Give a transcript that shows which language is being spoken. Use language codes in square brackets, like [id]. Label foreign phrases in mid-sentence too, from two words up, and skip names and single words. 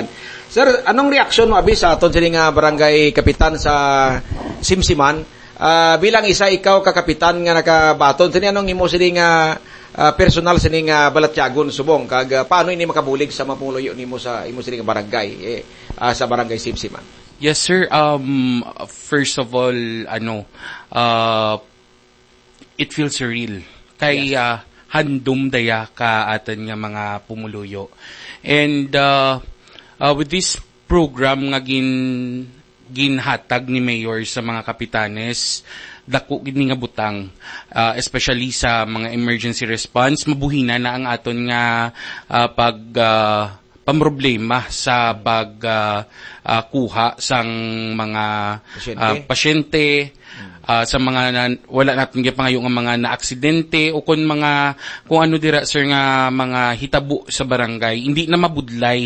[hil] Sir, anong reaksyon mo abi sa aton sining barangay kapitan sa Simsiman? Bilang isa ikaw ka kapitan nga nakabaton sini anong imo sining personal sining balatyagon subong kag paano ini makabulig sa mapuluyo nimo sa imo sining barangay sa barangay Simsiman? [en] Yes, sir. First of all, it feels surreal. [hil] Kay handom daya ka atin nga mga pumuluyo. [en] And with this program [hil] nga ginhatag ni Mayor sa mga kapitanes, dako gid ni nga butang, especially sa mga [en] emergency response. [hil] Mabuhina na ang aton nga pamroblema sa kuha sang mga pasyente, sa mga wala natin gipangayo nga mga naaksidente o kung ano dira sir nga mga hitabo sa barangay hindi na mabudlay.